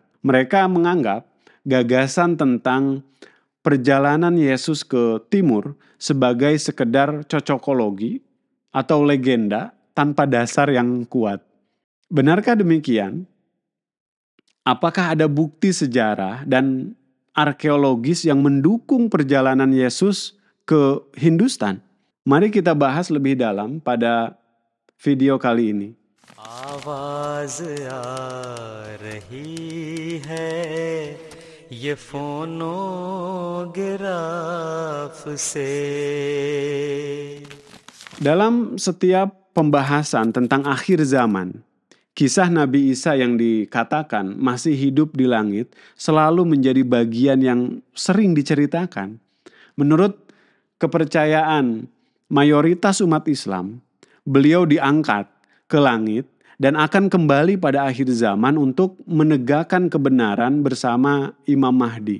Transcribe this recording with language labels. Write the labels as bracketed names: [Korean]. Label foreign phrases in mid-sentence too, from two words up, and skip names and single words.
[Indonesian] Mereka menganggap gagasan tentang perjalanan Yesus ke timur sebagai sekedar cocokologi atau legenda tanpa dasar yang kuat. Benarkah demikian? Apakah ada bukti sejarah dan arkeologis yang mendukung perjalanan Yesus ke Hindustan? Mari kita bahas lebih dalam pada video kali ini. [Hindi] आवाज आ रही है ये फोनोग्राफ से. [Indonesian] Dalam setiap pembahasan tentang akhir zaman, kisah Nabi Isa yang dikatakan masih hidup di langit selalu menjadi bagian yang sering diceritakan. Menurut kepercayaan mayoritas umat Islam, beliau diangkat ke langit dan akan kembali pada akhir zaman untuk menegakkan kebenaran bersama Imam Mahdi.